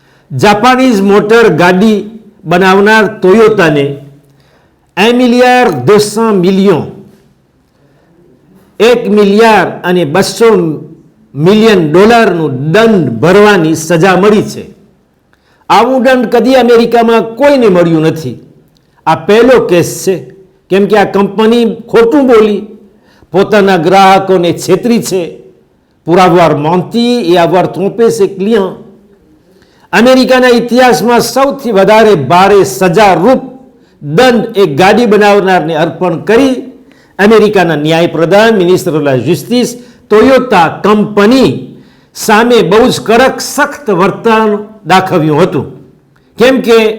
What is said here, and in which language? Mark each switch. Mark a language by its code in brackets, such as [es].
[gu] Japanese motor ગાડી બનાવનાર ટોયોટાને $1,200 million $1,200 million દંડ ભરવાની સજા મળી છે. આવું દંડ કદી અમેરિકામાં કોઈને મળ્યું નથી. આ પહેલો કેસ છે, કેમ કે આ કંપની ખોટું બોલી પોતાના ગ્રાહકોને છેતરી છે. [fr] pour avoir menti et avoir trompé ses clients. [gu] અમેરિકાના ઇતિહાસમાં સૌથી વધારે ભારે સજારૂપ દંડ એક ગાડી બનાવનારને અર્પણ કરી અમેરિકાના ન્યાય પ્રધાન મિનિસ્ટર ઓફ લા જસ્ટિસ ટોયોટા કંપની સામે બહુ જ કડક સખ્ત વર્તન દાખવ્યું હતું, કેમ કે